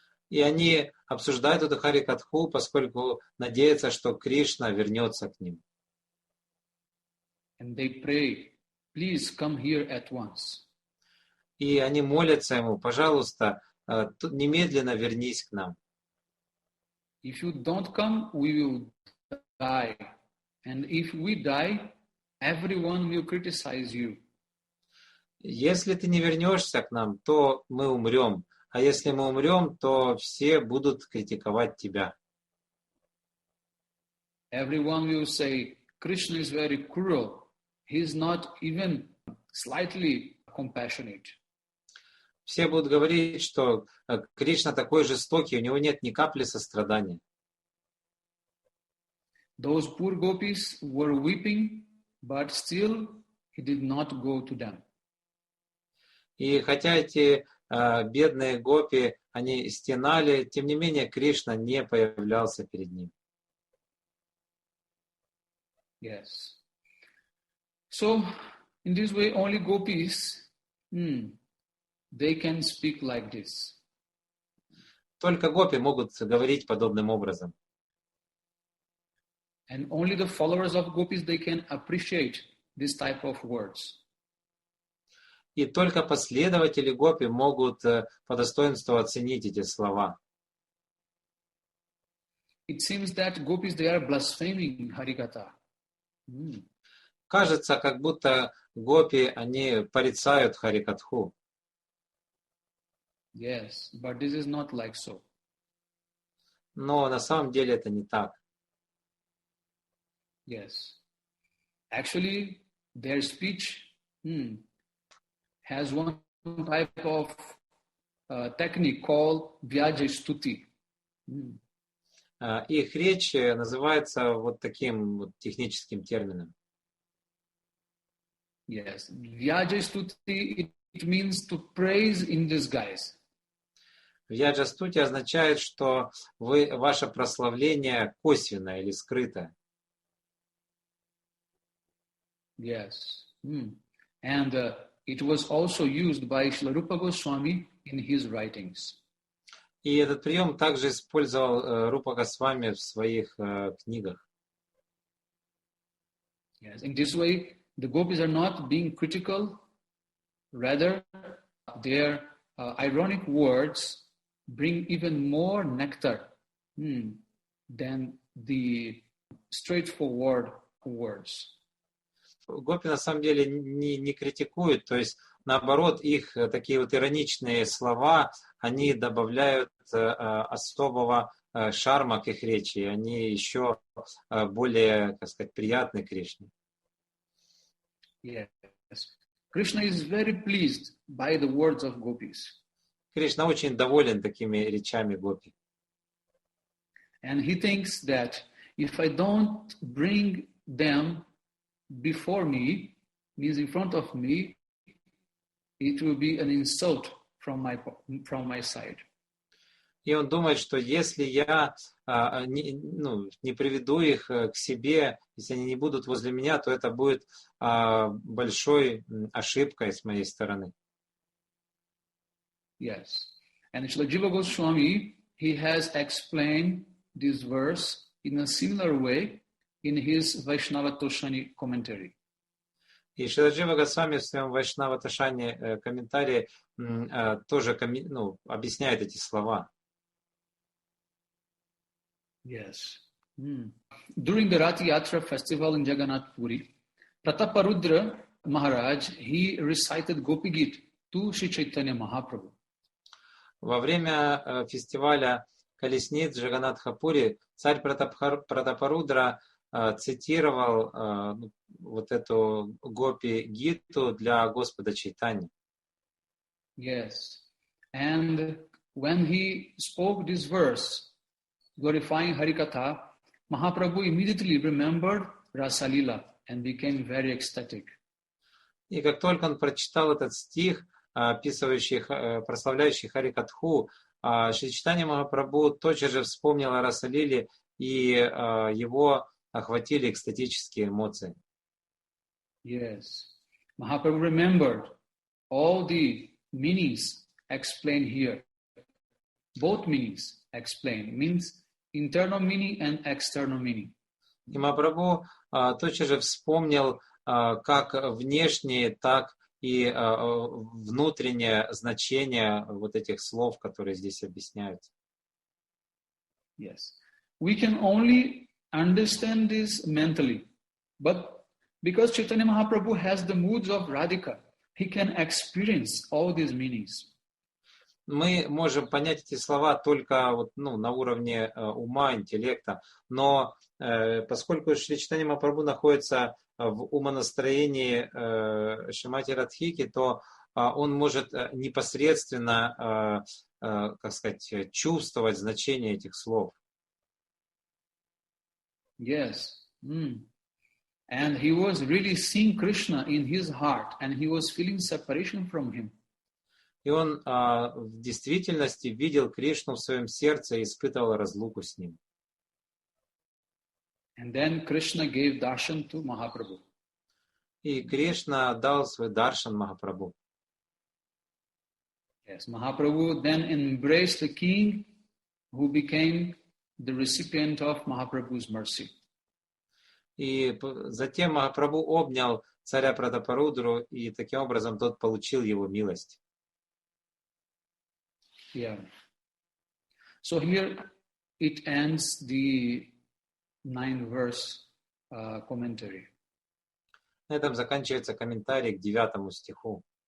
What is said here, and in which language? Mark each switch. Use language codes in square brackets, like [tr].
[ru] И они обсуждают эту Харикатху, поскольку надеются, что Кришна вернется к ним. [en] And they pray, please come here at once. [ru] И они молятся ему: пожалуйста, немедленно вернись к нам. [en] If you don't come, we will die. And if we die, everyone will criticize you. [ru] Если ты не вернешься к нам, то мы умрем. А если мы умрем, то все будут критиковать тебя. [en] Everyone will say, Krishna is very cruel. He is not even slightly compassionate. [ru] Все будут говорить, что Кришна такой жестокий, у него нет ни капли сострадания. [en] Those poor gopis were weeping, but still he did not go to them. [ru] И хотя эти бедные гопи, они стенали, тем не менее Кришна не появлялся перед ним. [en] Yes. So, in this way, only gopis, they can speak like this. [ru] Только гопи могут говорить подобным образом. [en] And only the followers of gopis, they can appreciate this type of words. [ru] И только последователи гопи могут по достоинству оценить эти слова. [en] It seems that gopis, they are blaspheming Harikatha. [ru] Кажется, как будто гопи, они порицают Харикатху. [en] Yes, but this is not like so. [ru] Но на самом деле это не так. [en] Yes. Actually, their speech has one type of technique called Vyajay Stuti. [ru] Их речь называется вот таким вот техническим термином. [en] Yes. Vyajay Stuti, it means to praise in disguise. [ru] Вьяджастути означает, что ваше прославление косвенное или скрытое. [en] Yes. And it was also used by Srila Rupa Goswami in his writings. [ru] И этот прием также использовал Рупа Госвами в своих книгах. [en] Yes. In this way, the gopis are not being critical, rather their ironic words bring even more nectar than the straightforward words. [ru] Гопи на самом деле не критикуют, то есть наоборот, их такие вот ироничные слова, они добавляют особого шарма к их речи, они еще более, так сказать, приятны Кришне. [en] Yes. Krishna is very pleased by the words of gopis. [ru] Кришна очень доволен такими речами гопи. [en] And he thinks that if I don't bring them before me, means in front of me, it will be an insult from my side. [ru] И он думает, что если я не приведу их к себе, если они не будут возле меня, то это будет большой ошибкой с моей стороны. [en] Yes. And Srila Jiva Goswami, he has explained this verse in a similar way in his Vaishnava Toshani commentary. [ru] И Шрила Джива Госвами в своем Вайшнава Тошане комментарии тоже объясняет эти слова. [en] Yes. During the Rath Yatra festival in Jagannath Puri, Prataparudra Maharaj, he recited Gopi-gita to Sri Chaitanya Mahaprabhu. [ru] Во время фестиваля колесниц Джаганатха-Пури царь Пратапарудра цитировал вот эту Гопи-гиту для Господа Чайтаньи. [en] Yes. And when he spoke this verse, glorifying Harikatha, Mahaprabhu immediately remembered Rasalila and became very ecstatic. [ru] И как только он прочитал этот стих, описывающий, прославляющий Харикатху, Шри Чайтанья Махапрабху тотчас же вспомнил о Расалиле, и его охватили экстатические эмоции. [en] Yes. Mahaprabhu remembered all the meanings explained here. Both meanings explained, means internal meaning and external meaning. [ru] И Махапрабху тотчас же вспомнил как внешнее, так и внутреннее значение вот этих слов, которые здесь объясняются. [en] Yes. We can only understand this mentally, but because Chaitanya Mahaprabhu has the moods of Radhika, he can experience all these meanings. [ru] Мы можем понять эти слова только на уровне ума, интеллекта, но поскольку Шри Чайтанья Махапрабху находится в умонастроении Шримати Радхики, то он может непосредственно, чувствовать значение этих слов. [en] Yes. And he was really seeing Krishna in his heart, and he was feeling separation from him. [ru] И он в действительности видел Кришну в своем сердце и испытывал разлуку с ним. [en] And then Krishna gave darshan to Mahaprabhu. [ru] И Кришна дал свой даршан Махапрабху. [en] Yes, Mahaprabhu then embraced the king who became the recipient of Mahaprabhu's mercy. [ru] И затем Махапрабху обнял царя Пратапарудру, и таким образом тот получил его милость. [en] Yeah. So here it ends the 9th verse commentary. [ru] На этом заканчивается комментарий к 9 стиху.